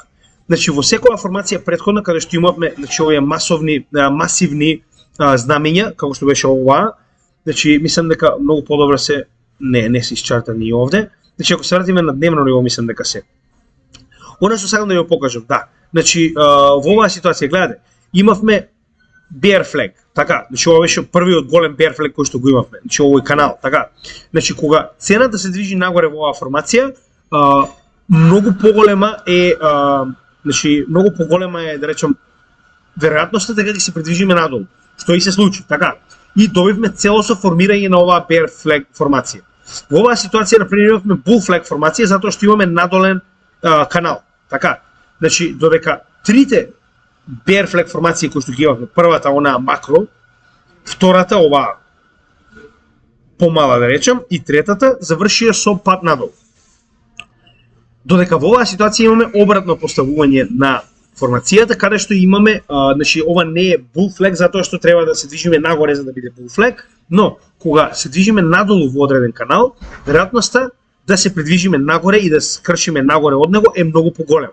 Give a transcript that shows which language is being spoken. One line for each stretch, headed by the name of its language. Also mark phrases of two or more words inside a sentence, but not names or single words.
Macedonian: Значи во секоја формација претходна каде што имавме овие масивни знамења, како што беше ова, значи мислам дека многу подобро се не се исчартани овде. Значи ако се вратиме на дневно ниво, мислам дека се. Она што сакам да ја покажам, да. Значи во оваа ситуација гледате, имавме
English: bear flag,
Macedonian: така. Значи ова беше првиот голем
English: bear flag
Macedonian: кој што го имавме. Значи овој канал, така. Значи кога цената се движи нагоре во оваа формација, многу поголема е да речам веројатноста дека ќе се придвижиме надолу, што и се случи, така. И добивме целосно формирање на оваа
English: bear flag
Macedonian: формација. Во оваа ситуација например имавме
English: bull flag
Macedonian: формација затоа што имаме надолен канал, така. Значи додека трите
English: bear flag
Macedonian: формации кои што ги имавме, првата она макро, втората ова помала да речем и третата завршија со пат надолу. Додека во оваа ситуација имаме обратно поставување на формацијата каде што имаме, значи ова не е
English: bull flag
Macedonian: затоа што треба да се движиме нагоре за да биде
English: bull flag,
Macedonian: но кога се движиме надолу во одреден канал, веројатноста да се придвижиме нагоре и да скршиме нагоре од него е многу поголема.